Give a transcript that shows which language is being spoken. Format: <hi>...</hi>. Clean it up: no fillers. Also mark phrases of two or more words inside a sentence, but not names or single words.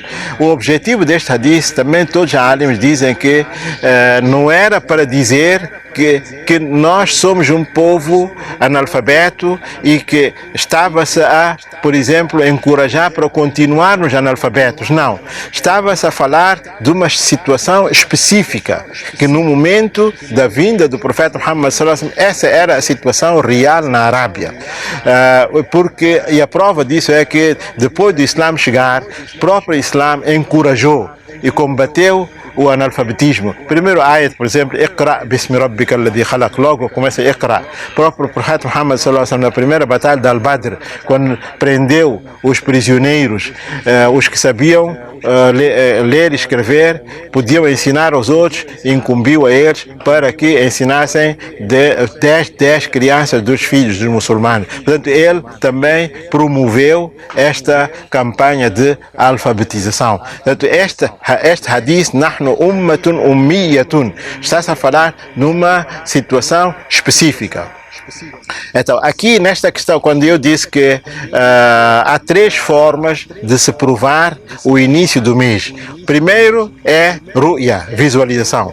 <pt>O objetivo deste hadith, também todos os alims dizem que não era para dizer que nós somos um povo analfabeto e que estava-se a, por exemplo, encorajar para continuarmos analfabetos. Não. Estava-se a falar de uma situação específica, que no momento da vinda do profeta Muhammad</pt> <ar>صلى الله عليه وسلم,</ar> <pt>essa era a situação real na Arábia. E a prova disso é que depois do Islã chegar, o próprio Islã encorajou e combateu o analfabetismo. Primeiro ayat, por exemplo,</pt> <ar>اقرأ باسم ربك الذي خلق,</ar> <pt>logo começa Iqra. O próprio profeta Muhammad</pt> <ar>صلى الله عليه وسلم,</ar> <pt>na primeira batalha de Al-Badr, quando prendeu os prisioneiros, os que sabiam ler e escrever, podiam ensinar aos outros, incumbiu a eles para que ensinassem 10 crianças dos filhos dos muçulmanos. Portanto, ele também promoveu esta campanha de alfabetização. Portanto, este hadith,</pt> <ar>نحن أمة أمية,</ar> <pt>está-se a falar numa situação específica. Então, aqui nesta questão, quando eu disse que há 3 formas de se provar o início do mês. Primeiro é ru'ya, visualização.</pt>